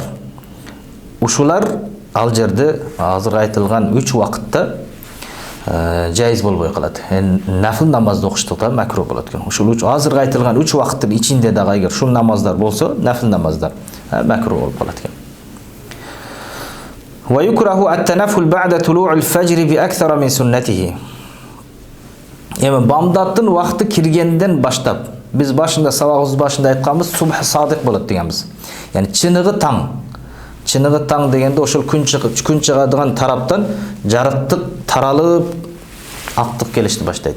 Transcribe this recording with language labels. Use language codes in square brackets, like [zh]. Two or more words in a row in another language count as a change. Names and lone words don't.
[uz] O'shular al yerda hozir aytilgan 3 vaqtda jaiz bo'lib qoladi. Nafil namozni o'qishda makruh bo'ladi ekan. O'sha hozir aytilgan 3 vaqtning ichida da agar shu namozlar bo'lsa, nafil namozlar makruh bo'lib qoladi ekan. [ar] ويكره التنفل بعد طلوع الفجر بأكثر من سنته. [uz] Yani bomdodning vaqti kirgandan boshlab, biz boshida savog'imiz boshida aytganmiz, subh sodiq bo'ladi deganmiz. Ya'ni chinig'i tang. Chinig'i tang deganda o'sha kun chiqadigan tarafdan jaritib taralib aqtiq kelishni boshlaydi.